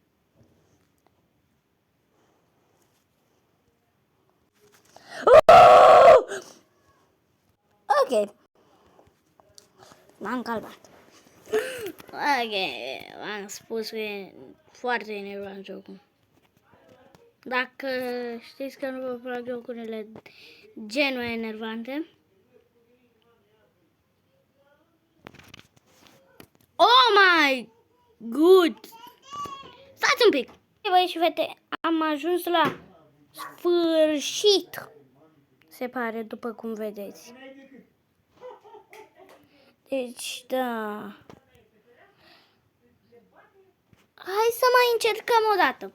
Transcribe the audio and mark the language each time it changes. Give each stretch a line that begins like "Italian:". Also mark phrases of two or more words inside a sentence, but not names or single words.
Romanian: Ok. M-am calmat. Ok, v-am spus că e foarte enervant jocul. Dacă știți că nu vă plac jocurile genul enervante,
English: oh my god!
Romanian: Stați un pic! Băi și fete, am ajuns la sfârșit, se pare, după cum vedeți. Deci, da. Hai să mai încercăm o dată.